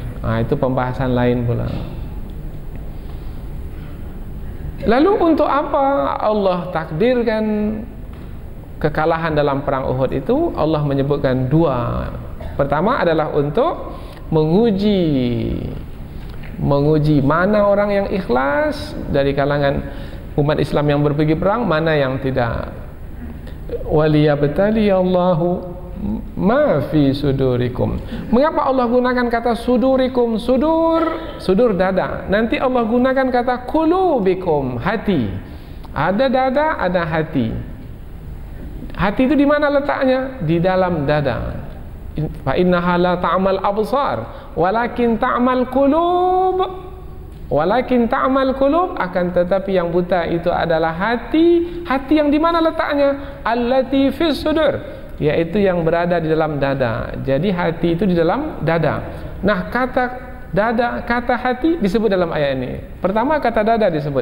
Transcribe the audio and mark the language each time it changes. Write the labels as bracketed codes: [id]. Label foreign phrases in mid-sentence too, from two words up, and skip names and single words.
[id] Itu pembahasan lain pula. Lalu untuk apa Allah takdirkan kekalahan dalam perang Uhud itu? Allah menyebutkan dua. Pertama adalah untuk menguji mana orang yang ikhlas dari kalangan umat Islam yang pergi perang, mana yang tidak. [ar] وليبتلي الله ما في صدوركم. [id] Mengapa Allah gunakan kata sudurikum? Sudur dada. Nanti Allah gunakan kata qulubikum, hati. Ada dada, ada hati. Hati itu di mana letaknya? Di dalam dada. [ar] فإنها لا تعمى الأبصار ولكن تعمى القلوب. ولكن تعمى القلوب, [id] akan tetapi yang buta itu adalah hati. Hati yang di mana letaknya? [ar] التي في الصدور, [id] yaitu yang berada di dalam dada. Jadi hati itu di dalam dada. Nah, kata dada, kata hati disebut dalam ayat ini. Pertama kata dada disebut.